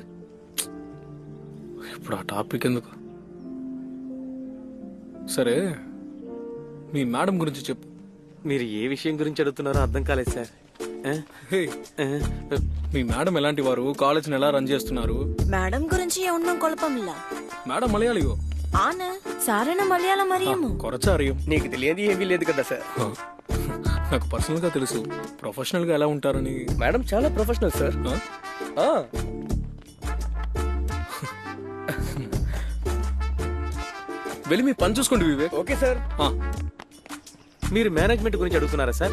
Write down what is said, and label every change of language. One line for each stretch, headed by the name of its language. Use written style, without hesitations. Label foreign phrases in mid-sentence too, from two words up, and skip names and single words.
Telugu: ఇప్పుడు ఆ టాపిక్ ఎందుకు? సరే, మీ మేడం గురించి చెప్పు. మీరు ఏ విషయం గురించి అడుగుతున్నారో అర్థం కాలేదు సార్. హే, మీ మేడం ఎలాంటి వారు, కాలేజ్ని ఎలా రన్ చేస్తున్నారు? మేడం గురించి
Malayalam: ഒന്നും കുഴപ്പമില്ല. మేడం మలయాళియో? ആണ് സാറിന് മലയാളം അറിയാമോ? కొరచా അറിയും.
Telugu: నీకు తెలియదు ఏమీ లేదు కదా సార్. నాకు పర్సనల్ గా తెలుసు, ప్రొఫెషనల్ గా ఎలా ఉంటారని. మేడం చాలా ప్రొఫెషనల్ సార్. వెళ్ళి మీ పని చూసుకోండి వివేక్. ఓకే సార్. మీరు మేనేజ్మెంట్ గురించి అడుగుతున్నారా సార్?